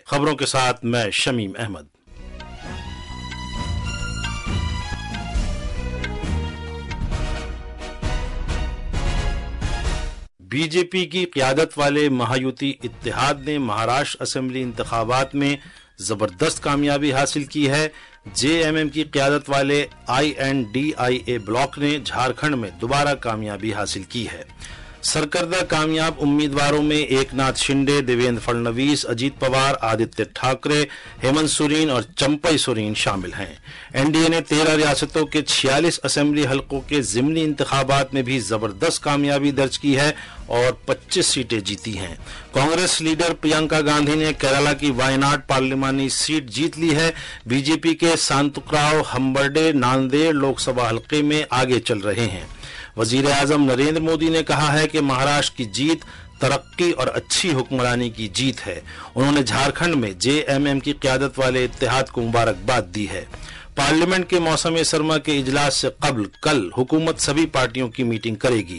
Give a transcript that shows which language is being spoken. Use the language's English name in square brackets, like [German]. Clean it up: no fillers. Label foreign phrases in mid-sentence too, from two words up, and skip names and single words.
[Urdu] خبروں کے ساتھ میں شمیم احمد۔ بی جے پی کی قیادت والے مہایوتی اتحاد نے مہاراشٹر اسمبلی انتخابات میں زبردست کامیابی حاصل کی ہے۔ جے ایم ایم کی قیادت والے آئی این ڈی آئی اے بلاک نے جھارکھنڈ میں دوبارہ کامیابی حاصل کی ہے۔ سرکردہ کامیاب امیدواروں میں ایک ناتھ شنڈے، دیویندر فڑنویس، اجیت پوار، آدتیہ ٹھاکرے، ہیمنت سورین اور چمپئی سورین شامل ہیں۔ این ڈی اے نے 13 ریاستوں کے 46 اسمبلی حلقوں کے ضمنی انتخابات میں بھی زبردست کامیابی درج کی ہے اور 25 سیٹیں جیتی ہیں۔ کانگریس لیڈر پرینکا گاندھی نے کیرالہ کی وائناڈ پارلیمانی سیٹ جیت لی ہے۔ بی جے پی کے سانتکراؤ ہمبرڈے ناندیڑ لوک سبھا حلقے میں آگے چل رہے ہیں۔ وزیر اعظم نریندر مودی نے کہا ہے کہ مہاراشٹر کی جیت ترقی اور اچھی حکمرانی کی جیت ہے۔ انہوں نے جھارکھنڈ میں جے ایم ایم کی قیادت والے اتحاد کو مبارکباد دی ہے۔ پارلیمنٹ کے موسم سرما کے اجلاس سے قبل کل حکومت سبھی پارٹیوں کی میٹنگ کرے گی۔